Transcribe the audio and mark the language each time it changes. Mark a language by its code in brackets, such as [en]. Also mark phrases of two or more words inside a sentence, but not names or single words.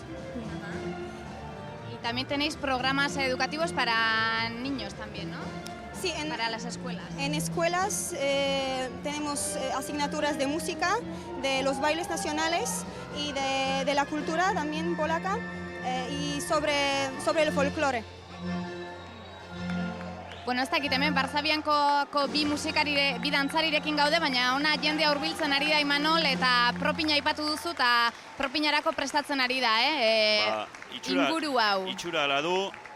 [es] También tenéis programas educativos para niños también, ¿no? Sí, para las escuelas. En escuelas tenemos asignaturas de música, de los bailes nacionales y de la cultura también polaca y sobre el folclore. [eu] Bueno, ez dakit hemen Varsaviankoko bi dantzarirekin gaude, baina ona jendea hurbiltzen ari da Imanol eta propina aipatu duzu eta propinarako prestatzen ari da, inguru hau. Itxura ala du,